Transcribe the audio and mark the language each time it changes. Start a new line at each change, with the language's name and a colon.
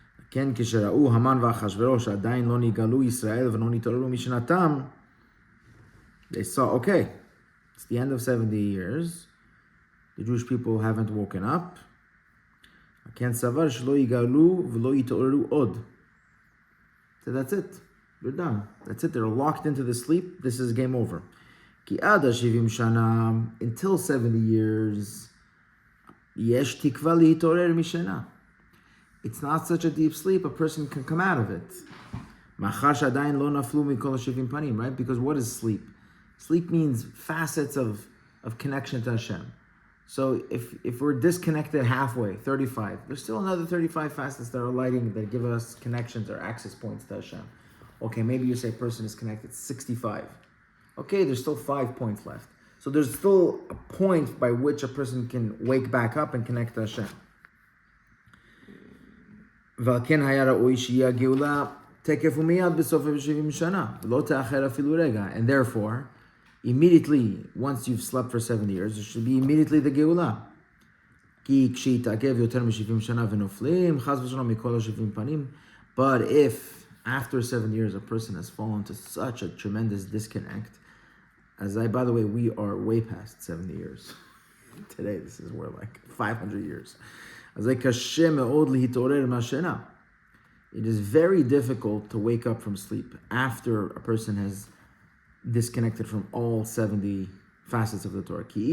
Hebrew: כן, כשראו המן ואחשוורוש עדיין לא נגאלו ישראל ולא נתעוררו משנתם,
English: they saw, okay, it's the end of 70 years, the Jewish people haven't woken up,
Hebrew: כן סבר שלא יגאלו ולא יתעוררו עוד.
English: So that's it, they're done. That's it, they're locked into the sleep, this is game over.
Hebrew: כי עד ה-70 שנה,
English: until 70 years,
Hebrew: יש תקווה להתעורר משנה.
English: It's not such a deep sleep, a person can come out of it.
Hebrew: מאחר שעדיין לא נפלו מכל ה-70 פנים, right?
English: Because what is sleep? Sleep means facets of connection to Hashem. So if we're disconnected halfway, 35, there's still another 35 facets that are lighting, that give us connections or access points to Hashem. Okay, maybe you say a person is connected 65. Okay, there's still 5 points left. So there's still a point by which a person can wake back up and connect to Hashem.
Hebrew: ועל כן היה ראוי שיהיה הגאולה תקף ומיד בסוף 70 שנה, ולא תאחר אפילו רגע.
English: And therefore, immediately, once you've slept for 70 years, it should be immediately the גאולה.
Hebrew: כי כשיתעכב יותר מ-70 שנה ונופלים, חס ושלום מכל ה-70 פנים.
English: But if, after 7 years, a person has fallen to such a tremendous disconnect, by the way, we are way past 70 years. Today, this is where like 500 years. It is very difficult to wake up from sleep after a person has disconnected from all 70 facets of the Torah.